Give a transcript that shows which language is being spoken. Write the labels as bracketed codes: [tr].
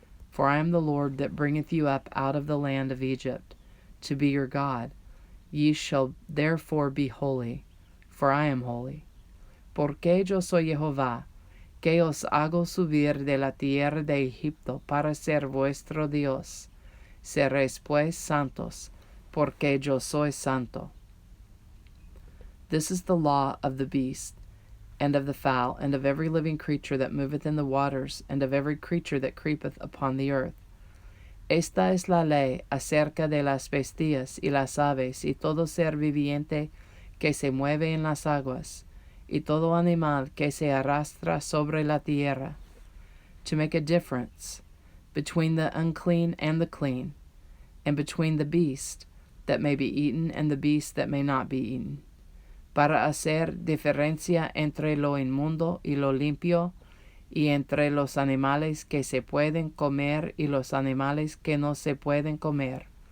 [en] For I am the Lord that bringeth you up out of the land of Egypt, to be your God. Ye shall therefore be holy, for I am holy. [es] Porque yo soy Jehová, que os hago subir de la tierra de Egipto para ser vuestro Dios. Seréis pues santos, porque yo soy santo. [en] This is the law of the beast, and of the fowl, and of every living creature that moveth in the waters, and of every creature that creepeth upon the earth. [es] Esta es la ley acerca de las bestias y las aves, y todo ser viviente que se mueve en las aguas, y todo animal que se arrastra sobre la tierra, [en] to make a difference between the unclean and the clean, and between the beast that may be eaten and the beast that may not be eaten, [es] para hacer diferencia entre lo inmundo y lo limpio, y entre los animales que se pueden comer y los animales que no se pueden comer.